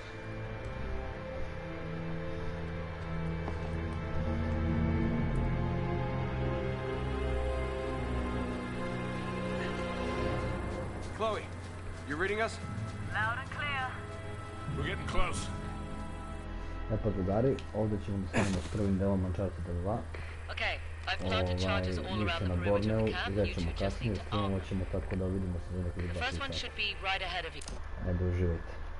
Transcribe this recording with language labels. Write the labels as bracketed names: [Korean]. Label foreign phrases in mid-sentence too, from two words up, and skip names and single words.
[English] Chloe, you reading us? Loud and clear. We're getting close. [Serbian] Pa drugari, ovdje ćemo da stanemo s prvim delom Uncharted 2. [English] Okay, I've planted charges all [Serbian] Mi [English] around [Serbian] se [English] the [Serbian] na [English] perimeter of [Serbian] Borneu, [English] the camp. [Serbian] izaći [English] You [Serbian] ćemo [English] should just [Serbian] kasnije, [English] need to [Serbian] snimamo [English] arm. [Serbian] ćemo tako da vidimo se za nekih [English] The [Serbian] 2 [English] first one [Serbian] sata. [English] should be right ahead of you. [Serbian] Ajde, uživajte.